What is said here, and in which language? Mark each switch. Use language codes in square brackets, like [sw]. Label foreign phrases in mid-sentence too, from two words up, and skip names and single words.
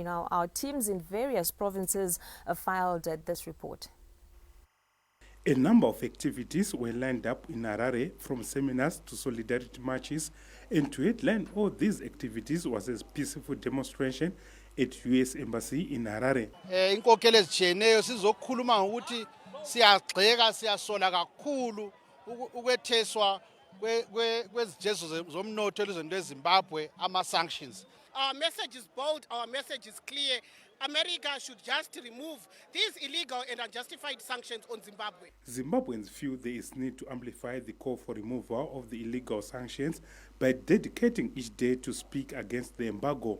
[en] Now, our teams in various provinces have filed this report. A number of activities were lined up in Harare, from seminars to solidarity marches, and to headline all these activities was a peaceful demonstration at US Embassy in Harare. [nd] Inkokelo ezitshiyeneyo sizokhuluma ngokuthi siyagxeka siyasola kakhulu ukwetheswa kwezijezo zomnotho elizweni leZimbabwe ama-sanctions. [en] Our message is bold, our message is clear. America should just remove these illegal and unjustified sanctions on Zimbabwe. Zimbabweans feel there is need to amplify the call for removal of the illegal sanctions by dedicating each day to speak against the embargo.